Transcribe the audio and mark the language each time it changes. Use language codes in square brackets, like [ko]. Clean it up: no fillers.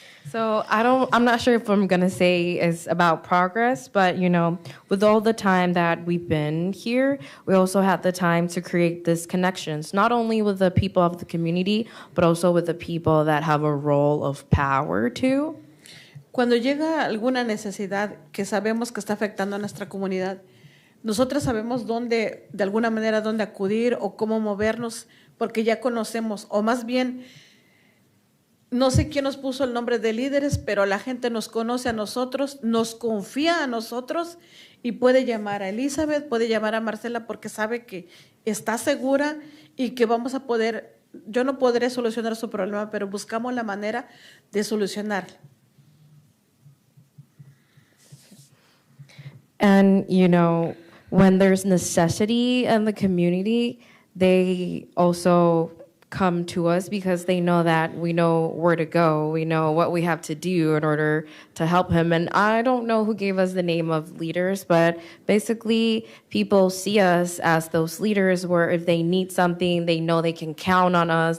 [en] So I'm not sure if I'm going to say it's about progress, but, with all the time that we've been here, we also had the time to create these connections, not only with the people of the community, but also with the people that have a role of power too. [es] Cuando llega alguna necesidad que sabemos que está afectando a nuestra comunidad, nosotros sabemos dónde, de alguna manera, dónde acudir o cómo movernos, porque ya conocemos, o más bien, no sé quién nos puso el nombre de líderes, pero la gente nos conoce a nosotros, nos confía a nosotros y puede llamar a Elizabeth, puede llamar a Marcela porque sabe que está segura y que vamos a poder, yo no podré solucionar su problema, pero buscamos la manera de solucionarlo. [en] And, when there's necessity in the community, they also come to us because they know that we know where to go. We know what we have to do in order to help him. And I don't know who gave us the name of leaders, but basically people see us as those leaders where if they need something, they know they can count on us.